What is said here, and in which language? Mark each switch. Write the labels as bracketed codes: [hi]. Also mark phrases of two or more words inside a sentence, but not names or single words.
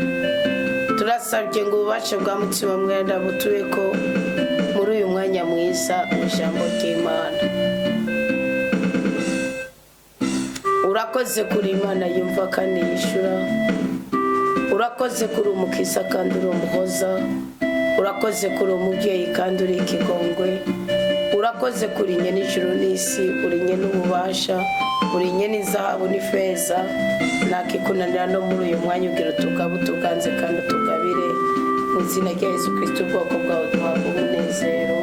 [rn] Turasabye ngo ububasha bwa mutima mwenda butube ko muri uyu mwanya mwiza ijambo ry'Imana. Urakoze kuri Imana yumva kandi yishura. Urakoze kuri umukiza kandi uri umuhoza. Urakoze kuri umubyeyi kandi uri ikigongwe. Urakoze kuri nyene ijuru n'isi, uri nyene ububasha, uri nyene izahabu n'ifeza. Nakikunanira no muri uyu mwanya ugira tuganze kandi tugabire mu izina rya Yesu Kristo ubwoko bwawe duhabwa umunezero.